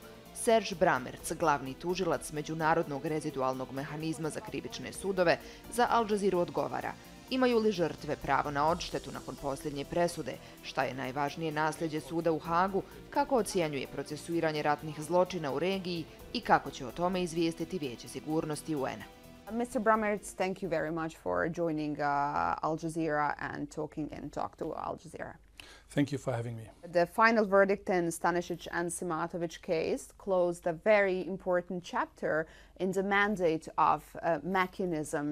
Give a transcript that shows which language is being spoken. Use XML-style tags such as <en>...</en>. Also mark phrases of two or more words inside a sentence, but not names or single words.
<bs>Serge Brammertz, glavni tužilac Međunarodnog rezidualnog mehanizma za krivične sudove, za Al Jazeeru odgovara: imaju li žrtve pravo na odštetu nakon posljednje presude? Šta je najvažnije nasljeđe suda u Hagu? Kako ocjenjuje procesuiranje ratnih zločina u regiji i kako će o tome izvijestiti Vijeće sigurnosti UN-a?</bs> <en>Mr. Brammertz, thank you very much for joining Al Jazeera and talk to Al Jazeera. Thank you for having me. The final verdict in Stanišić and Simatović case closed a very important chapter in the mandate of mechanism.</en>